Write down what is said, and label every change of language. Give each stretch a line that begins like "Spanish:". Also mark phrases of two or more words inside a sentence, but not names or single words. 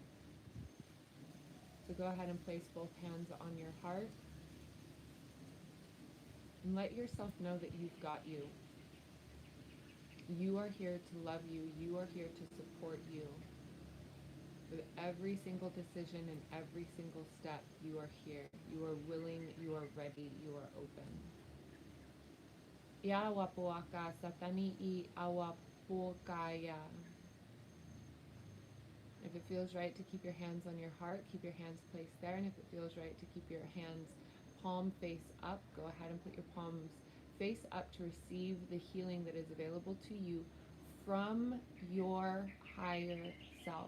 English: So go ahead and place both hands on your heart and let yourself know that you've got you. You are here to love you. You are here to support you. With every single decision and every single step, you are here. You are willing, you are ready, you are open. Iawapuaka satani I awapukaya. If it feels right to keep your hands on your heart, keep your hands placed there. And if it feels right to keep your hands palm face up, go ahead and put your palms face up to receive the healing that is available to you from your higher self.